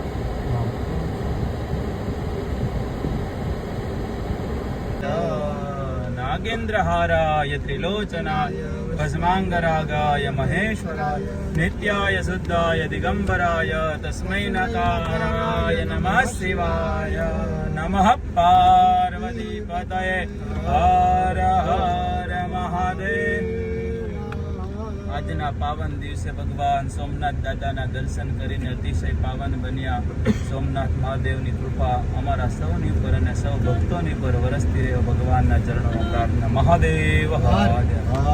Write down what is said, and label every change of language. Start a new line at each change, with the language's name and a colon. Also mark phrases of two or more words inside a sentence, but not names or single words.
Sanskrit: नागेन्द्रहाराय त्रिलोचनाय भस्माङ्गरागाय महेश्वराय नित्याय शुद्धाय दिगम्बराय तस्मै नकाराय नमः शिवाय नमः पार्वतीपतये हर हर महादेव।
Gujarati: આજના પાવન દિવસે ભગવાન સોમનાથ દાદાના દર્શન કરીને અતિશય પાવન બન્યા. સોમનાથ મહાદેવની કૃપા અમારા સૌની ઉપર અને સૌ ભક્તોની ઉપર વરસતી રહે. ભગવાનના ચરણોમાં પ્રાર્થના. મહાદેવ હાજર.